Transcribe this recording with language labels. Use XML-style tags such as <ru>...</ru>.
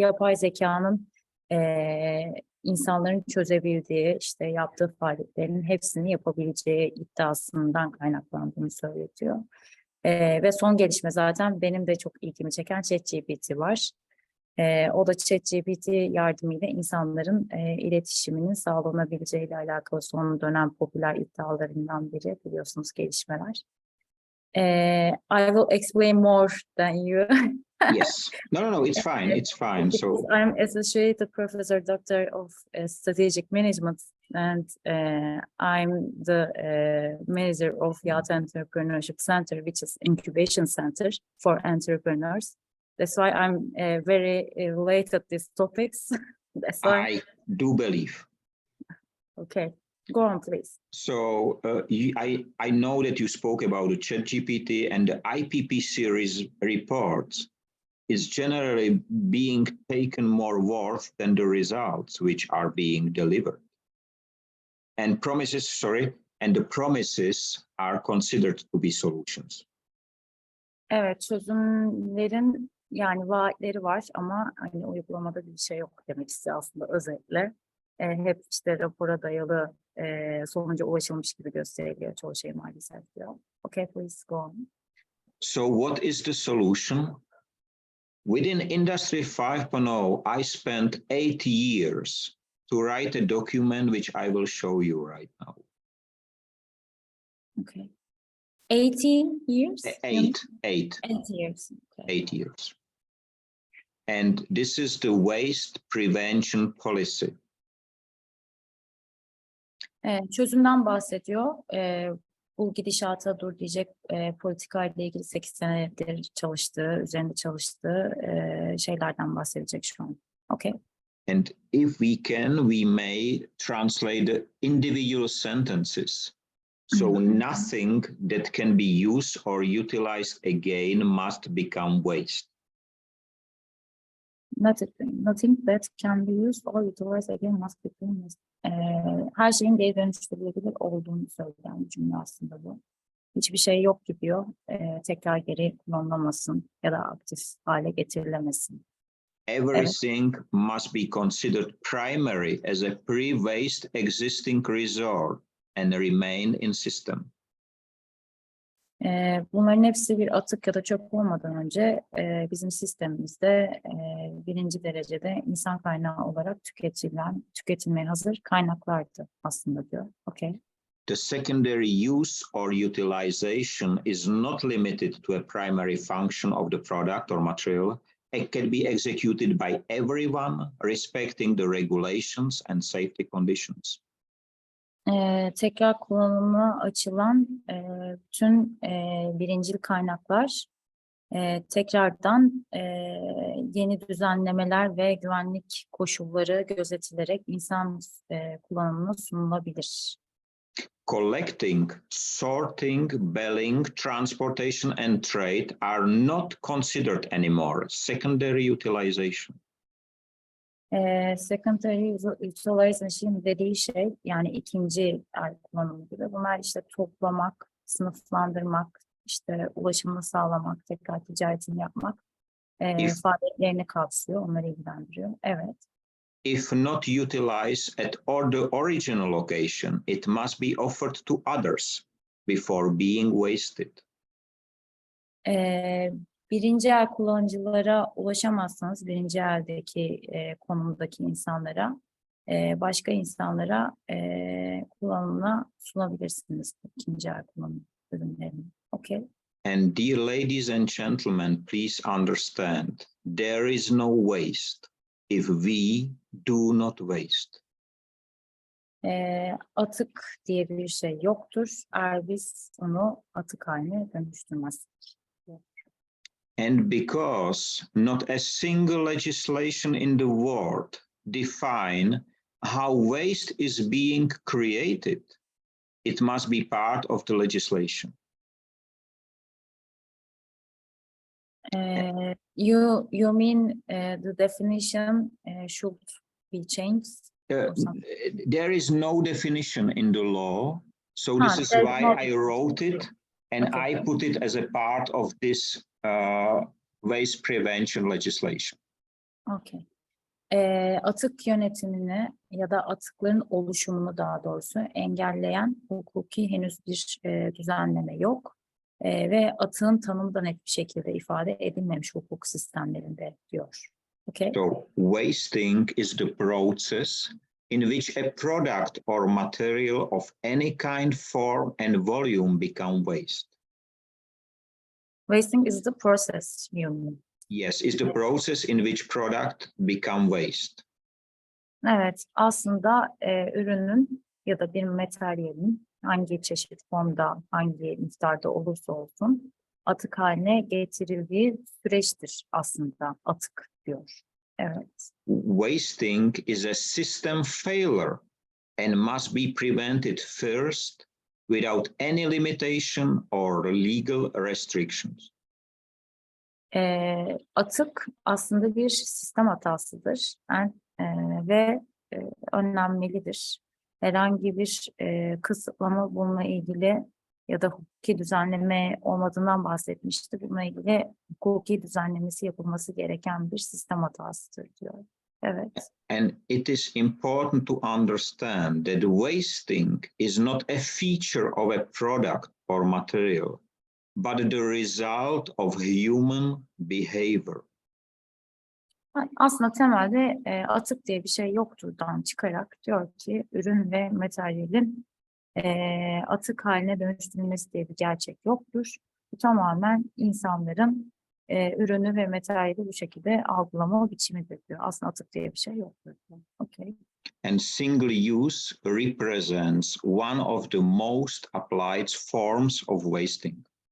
<tr>Yapay zekanın insanların çözebildiği, işte yaptığı faaliyetlerin hepsini yapabileceği iddiasından kaynaklandığını söylüyor. Ve son gelişme zaten benim de çok ilgimi çeken ChatGPT var. O da ChatGPT yardımıyla insanların iletişiminin sağlanabileceğiyle alakalı son dönem popüler iddialarından biri, biliyorsunuz, gelişmeler.</tr> <en>I will explain more than you. Yes. No, it's fine. It's fine. So I'm associate professor, doctor of strategic management, and I'm the manager of Yacht Entrepreneurship Center, which is incubation center for entrepreneurs. That's why I'm very related to these topics. That's why. I do believe. Okay, go on, please. So I know that you spoke about the ChatGPT and the IPP series reports is generally being taken more worth than the results which are being delivered. And the promises are considered to be solutions.</en> <tr>Evet, çözümlerin yani vaatleri var ama hani uygulamada bir şey yok demek istiyor aslında özetle. Hep işte rapora dayalı sonuca ulaşılmış gibi gösteriliyor çoğu şey maalesef diyor.</tr> <en>Okay, please go on. So what is the solution? Within Industry 5.0, I spent 8 years to write a document which I will show you right now. Okay. 18 years? 8 years. Okay. 8 years. And this is the waste prevention policy.</en> <tr>Çözümden bahsediyor. Bu gidişata dur diyecek politika ile ilgili 8 senedir üzerinde çalıştığı şeylerden bahsedecek şu an.</tr> <en>Okay. And if we can, we may translate the individual sentences. So nothing that can be used or utilized again must become waste. Nothing that can be used or utilized again must become waste.</en> <tr>Her şeyin geri dönüştürülebilir olduğunu söyleyen bir cümle aslında bu. Hiçbir şey yok ki diyor, tekrar geri kullanılamasın ya da aktif hale getirilemesin.</tr> <en>Everything must be considered primary as a pre-waste existing resource and remain in system.</en> <tr>Bunların hepsi bir atık ya da çöp olmadan önce bizim sistemimizde birinci derecede insan kaynağı olarak tüketilmeye hazır kaynaklardı aslında diyor.</tr> <en>Okay. The secondary use or utilization is not limited to a primary function of the product or material. It can be executed by everyone respecting the regulations and safety conditions.</en> <tr>Tekrar kullanıma açılan bütün birincil kaynaklar tekrardan yeni düzenlemeler ve güvenlik koşulları gözetilerek insan kullanımına sunulabilir.</tr> <en>Collecting, sorting, belling, transportation and trade are not considered anymore secondary utilization. Secondary utilization</en> <tr>dediği şey yani ikinci kullanımı gibi. Bunlar işte toplamak, sınıflandırmak, işte ulaşımını sağlamak, tekrar ticaretini yapmak faaliyetlerini kapsıyor, onları ilgilendiriyor. Evet.</tr> <en>If not utilized at the original location, it must be offered to others before being wasted.</en> <tr>Birinci el kullanıcılara ulaşamazsanız, birinci eldeki konumdaki insanlara, başka insanlara kullanımına sunabilirsiniz ikinci el kullanım ürünlerini.</tr> <en>Okay. And dear ladies and gentlemen, please understand, there is no waste if we do not waste.</en> <tr>Atık diye bir şey yoktur eğer biz onu atık haline dönüştürmezsek.</tr> <en>And because not a single legislation in the world define how waste is being created, it must be part of the legislation. You mean the definition should be changed? There is no definition in the law, so this is why I wrote it, and Okay. I put it as a part of this waste prevention legislation. Okay.</en> <tr>Atık yönetimini ya da atıkların oluşumunu daha doğrusu engelleyen hukuki henüz bir düzenleme yok. Ve atığın tanımı da net bir şekilde ifade edilmemiş hukuk sistemlerinde diyor.</tr> <en>Okay. So wasting is the process in which a product or material of any kind, form, and volume become waste. Wasting is the process, you mean? Yes, is the process in which product become waste.</en> <tr>Evet, aslında ürünün ya da bir materyalin hangi çeşit formda, hangi miktarda olursa olsun atık haline getirildiği süreçtir aslında atık diyor. Evet.</tr> <en>Wasting is a system failure and must be prevented first without any limitation or legal restrictions.</en> <tr>Atık aslında bir sistem hatasıdır ve önlenmelidir. Herhangi bir kısıtlama bununla ilgili ya da hukuki düzenleme olmadığından bahsetmişti. Bununla ilgili hukuki düzenlemesi yapılması gereken bir sistem hatasıdır diyor. Evet.</tr> <en>And it is important to understand that wasting is not a feature of a product or material, but the result of human behavior.</en> <tr>Aslında temelde atık diye bir şey yokturdan çıkarak diyor ki ürün ve materyalin atık haline dönüştürülmesi diye bir gerçek yoktur. Bu tamamen insanların ürünü ve materyali bu şekilde algılama biçimidir diyor. Aslında atık diye bir şey yoktur diyor.</tr> <en>Okay. And single use represents one of the most applied forms of wasting.</en>